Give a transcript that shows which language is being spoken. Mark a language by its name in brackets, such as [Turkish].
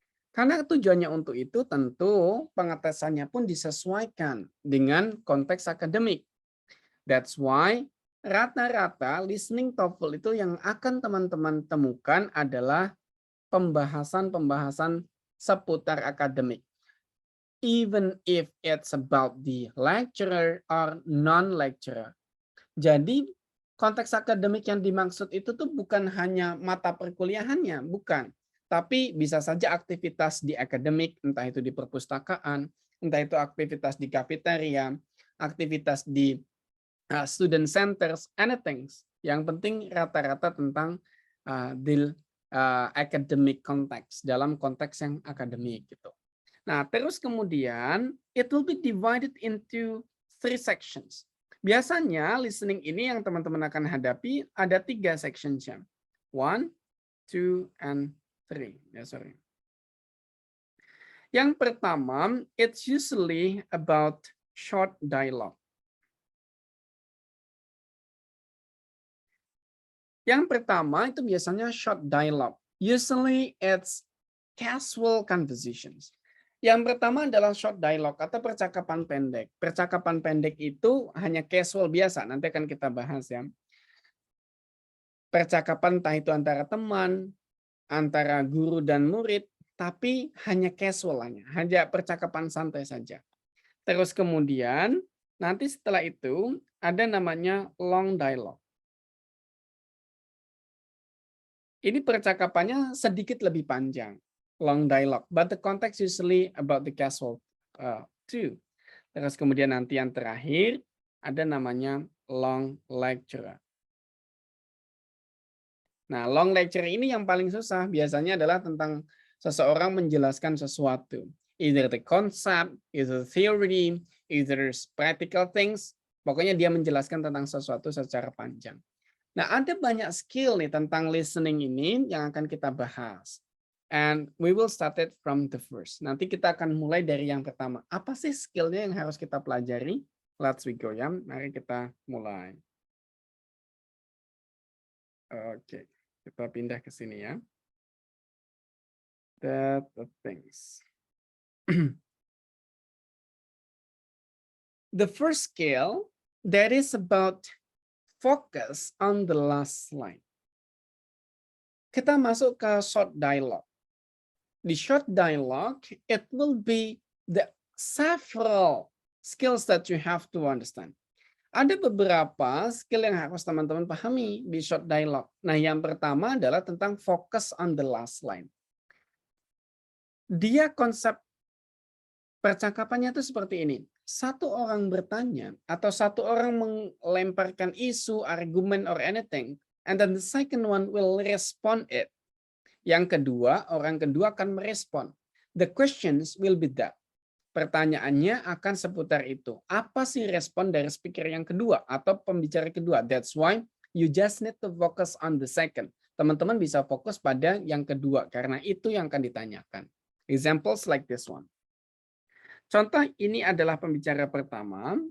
[Indonesian] Karena tujuannya untuk itu, tentu pengetesannya pun disesuaikan dengan konteks akademik. [English] That's why [Indonesian] rata-rata listening TOEFL itu yang akan teman-teman temukan adalah pembahasan-pembahasan seputar akademik. [English] Even if it's about the lecturer or non-lecturer. [Indonesian] Jadi konteks akademik yang dimaksud itu tuh bukan hanya mata perkuliahannya, bukan. Tapi bisa saja aktivitas di akademik, entah itu di perpustakaan, entah itu aktivitas di kafeteria, aktivitas di student centers, anything. Yang penting rata-rata tentang di academic context, dalam konteks yang akademik gitu. Nah, terus kemudian [English] it will be divided into 3 sections. Biasanya listening ini yang teman-teman akan hadapi ada 3 sections-nya. 1, 2, and 3. Ya, sorry. [Indonesian] Yang pertama, [English] it's usually about short dialogue. [Indonesian] Yang pertama itu biasanya [English] short dialogue. Usually it's casual conversations. [Indonesian] Yang pertama adalah short dialogue atau percakapan pendek. Percakapan pendek itu hanya casual biasa, nanti akan kita bahas ya. Percakapan entah itu antara teman, antara guru dan murid, tapi hanya casual hanya percakapan santai saja. Terus kemudian nanti setelah itu ada namanya long dialogue. Ini percakapannya sedikit lebih panjang. [English] Long dialogue, but the context usually about the casual too. [Indonesian] Terus kemudian nanti yang terakhir ada namanya long lecture. Nah, long lecture ini yang paling susah biasanya adalah tentang seseorang menjelaskan sesuatu. [English] Either the concept, either theory, either practical things. [Indonesian] Pokoknya dia menjelaskan tentang sesuatu secara panjang. Nah, ada banyak skill nih tentang listening ini yang akan kita bahas. [English] And we will start it from the first. [Indonesian] Nanti kita akan mulai dari yang pertama. Apa sih skillnya yang harus kita pelajari? [English] Let's we go [Indonesian] ya. Mari kita mulai. Oke, kita pindah ke sini ya. [English] The things. The first skill that is about focus on the last line. [Indonesian] Kita masuk ke [English] short dialogue. The short dialogue, it will be the several skills that you have to understand. [Indonesian] Ada beberapa skill yang harus teman-teman pahami di short dialogue. Nah, yang pertama adalah tentang [English] focus on the last line. [Indonesian] Dia konsep percakapannya itu seperti ini. Satu orang bertanya atau satu orang melemparkan isu, argumen, [English] or anything, and then the second one will respond it. [Indonesian] Yang kedua, orang kedua akan merespon. [English] The questions will be that. [Indonesian] Pertanyaannya akan seputar itu. Apa sih respon dari speaker yang kedua atau pembicara kedua? [English] That's why you just need to focus on the second. [Indonesian] Teman-teman bisa fokus pada yang kedua karena itu yang akan ditanyakan. [English] Examples like this one. [Indonesian] Contoh ini adalah pembicara pertama.